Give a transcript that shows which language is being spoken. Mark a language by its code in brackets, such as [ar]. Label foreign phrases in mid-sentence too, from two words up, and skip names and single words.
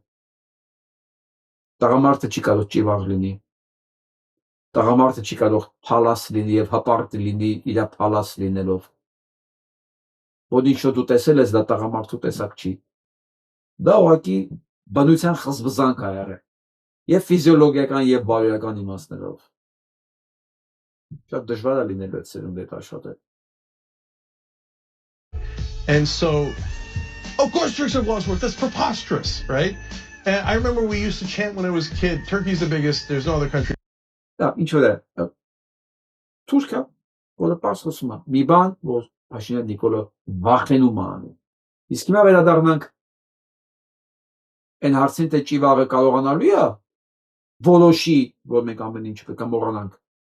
[hy] Տղամարդը չի կարող ճիվաղ լինի։ Տղամարդը չի կարող փալաս լինի եւ հպարտ լինի իր փալաս լինելով։ Ոդի շո դու տեսել ես դա տղամարդու տեսակ չի։ Դա ուղղակի բնության խզբզանք է եղել։ Եվ ֆիզիոլոգիական եւ բարոյական իմաստներով։ Շատ դժվար է լինելու այդ սերունդը աշխատել։ [en] And so, of course, Turks have lost wars. That's preposterous, right? And I remember we used to chant when I was a kid, Turkey's the biggest, there's no other country. [hy] Դա ինչ որ է։ Թուրքիա, որը պարզվում է, մի բան, որ Փաշինյան Նիկոլը վախենում է անում։ Իսկ հիմա վերադառնանք այն հարցին, թե ճիվաղը կարողանալու է որոշի, որ մենք ամեն ինչ պետք է մոռանանք։